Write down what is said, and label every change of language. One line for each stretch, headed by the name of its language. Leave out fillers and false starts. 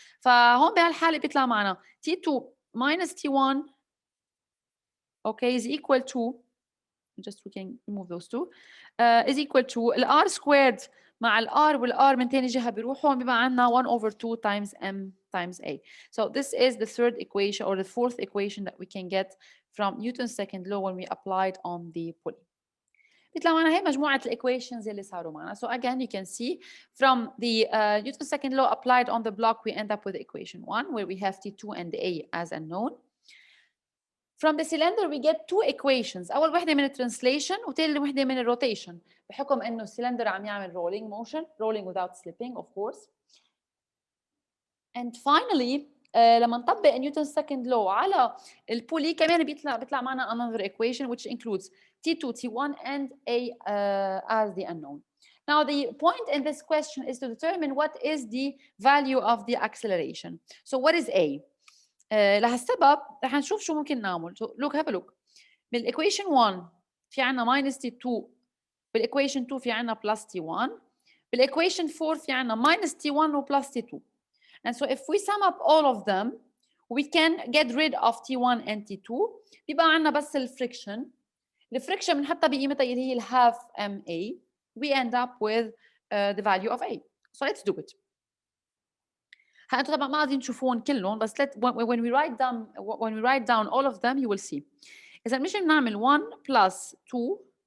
Arabic: فهون بهالحالة بيطلع معنا
English: T2 minus T1 okay is equal to, just we can remove those two, is equal to R squared
Arabic: مع R والR من تاني جهة بيروحوا بيبقى عندنا
English: 1 over 2 times M times A. So this is the third equation or the fourth equation that we can get from Newton's second law when we applied on the pulley.
Arabic: بيطلع معنا هي مجموعة equations اللي صاروا معنا.
English: So again you can see from the Newton's second law applied on the block we end up with equation 1 where we have T2 and A as unknown. From the cylinder we get two equations.
Arabic: أول وحدة من translation وتاني وحدة من rotation بحكم إنه السلندر عم يعمل rolling motion,
English: rolling without slipping of course. And finally
Arabic: لما نطبق
English: Newton's second law
Arabic: على البولي كمان بيطلع معنا
English: another equation which includes T2, T1 and A as the unknown. Now the point in this question is to determine what is the value of the acceleration. So what is A?
Arabic: لهالسبب رح نشوف شو ممكن نعمل.
English: So look, have a look.
Arabic: بالايكويشن 1 في عنا minus T2, بالايكويشن 2 في عنا plus T1, بالايكويشن 4 في عنا minus T1 و plus T2.
English: And so if we sum up all of them we can get rid of T1 and T2
Arabic: بيبقى عنا بس الفريكشن. الفريكشن بنحطها بقيمتها اللي هي half MA.
English: We end up with the value of A. So let's do it.
Arabic: انتوا طبعا ما قاعدين تشوفون كلهم بس
English: when we write down all of them you will see.
Arabic: إذا مش بنعمل
English: 1 plus 2